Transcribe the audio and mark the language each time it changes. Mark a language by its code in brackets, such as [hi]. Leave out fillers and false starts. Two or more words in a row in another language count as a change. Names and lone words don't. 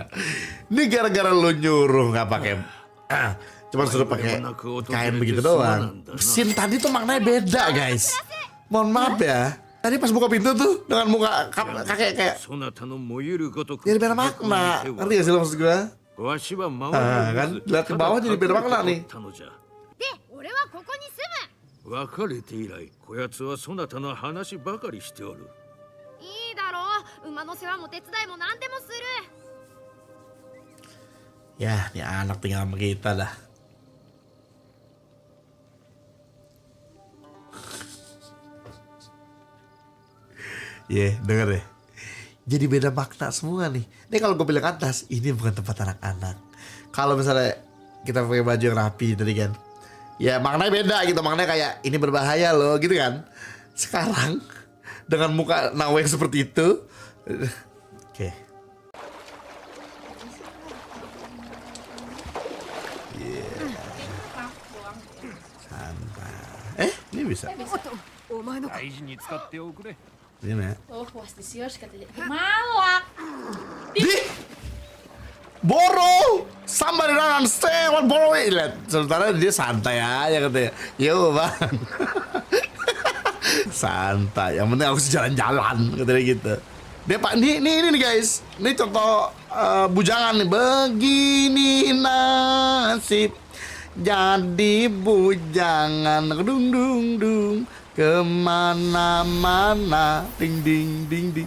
[id] Ini gara-gara lo nyuruh nggak pakai, cuma suruh pakai kain begitu doang. Scene tadi tuh maknanya beda guys. Mohon maaf ya. Tadi pas buka pintu tuh dengan muka kakek kayak jadi beda makna. Ngerti gak sih lo maksud gue? Kan lihat ke bawah jadi beda makna nih. [ja] で、俺はここに住む。別れて以来こやつはそなたの話ばかりしておる。いいだろう。馬の世話も手伝いも何でもする。 [id] Ya, ini anak tinggal sama kita dah. Denger deh. Jadi beda makna semua nih. Ini kalau gue bilang atas, ini bukan tempat anak-anak. Kalau misalnya kita pakai baju yang rapi tadi kan, ya maknanya beda gitu. Maknanya kayak ini berbahaya loh gitu kan. Sekarang dengan muka Nawe seperti itu, oke. Ini bisa. [ja] お前のか。大事に使っておくれ。 [id] Ini ya. [en] Oh, was this yours katanya. [id] Malak. Di Boro, [en] somebody don't understand what Boro is. [id] Lihat, sementara dia santai aja katanya. Yo bang, santai. Yang penting aku sih jalan-jalan katanya gitu. Dia pak, ini nih guys. Ini contoh bujangan nih. Begini nasib jadi bujangan dung dung dung kemana-mana ding ding ding ding.